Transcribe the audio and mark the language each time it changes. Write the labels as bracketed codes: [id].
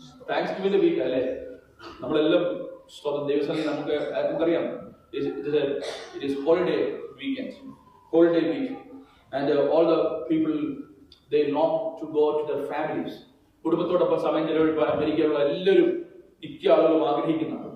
[ml] Thanks giving week അല്ലേ നമ്മളെല്ലാം സ്വന്തം ദൈവസന്നിധി. നമുക്കറിയാം, [en] it is holiday weekend, holiday week, and all the people, they long to go to their families. [ml] കുടുംബത്തോടൊപ്പം സമയം ചെലവഴിക്കാൻ അമേരിക്കയിലുള്ള എല്ലാവരും മിക്ക ആളുകളും ആഗ്രഹിക്കുന്നു.